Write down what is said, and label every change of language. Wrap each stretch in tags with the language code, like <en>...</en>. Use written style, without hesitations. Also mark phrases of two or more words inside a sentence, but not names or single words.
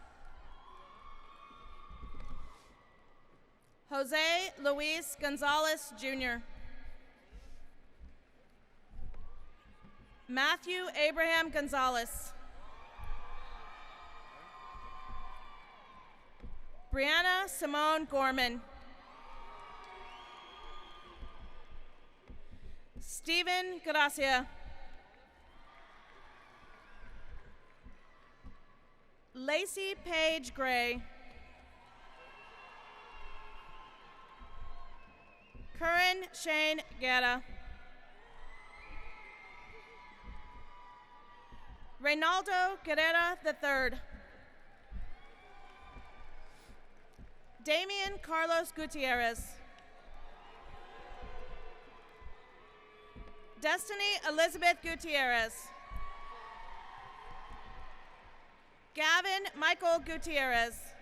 <en>Jose Luis Gonzalez Jr. Matthew Abraham Gonzalez. Brianna Simone Gorman. Stephen Gracia. Lacey Paige Gray. Curran Shane Guerra. Reynaldo Guerrera III. Damian Carlos Gutierrez. Destiny Elizabeth Gutierrez. Gavin Michael Gutierrez.</en>